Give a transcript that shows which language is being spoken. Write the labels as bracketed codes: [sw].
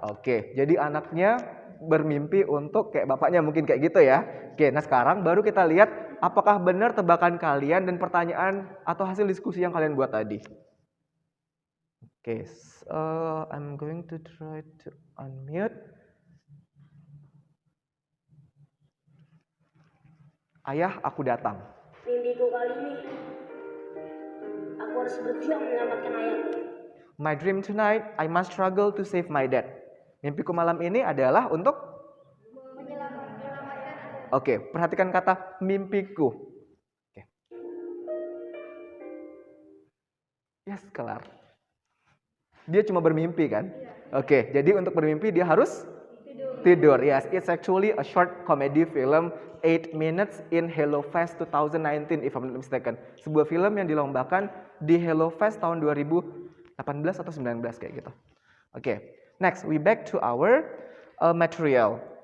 [id] Oke, jadi anaknya bermimpi untuk kayak bapaknya, mungkin kayak gitu ya. Oke, nah sekarang baru kita lihat apakah benar tebakan kalian dan pertanyaan atau hasil diskusi yang kalian buat tadi. [en] Oke, I'm going to try to unmute. [id] Ayah, aku datang. Mimpiku kali ini, aku harus berjuang menyelamatkan ayahku. [en] My dream tonight, I must struggle to save my dad. [id] Mimpiku malam ini adalah untuk menyelamatkan. Oke, perhatikan kata mimpiku. Oke. Yes, kelar. Dia cuma bermimpi kan? Oke, jadi untuk bermimpi dia harus tidur. [en] Yes, it's actually a short comedy film 8 minutes in HelloFest 2019 if I'm not mistaken. [id] Sebuah film yang dilombakan di HelloFest tahun 2018 atau 19 kayak gitu. [en] Oke, next we back to our material.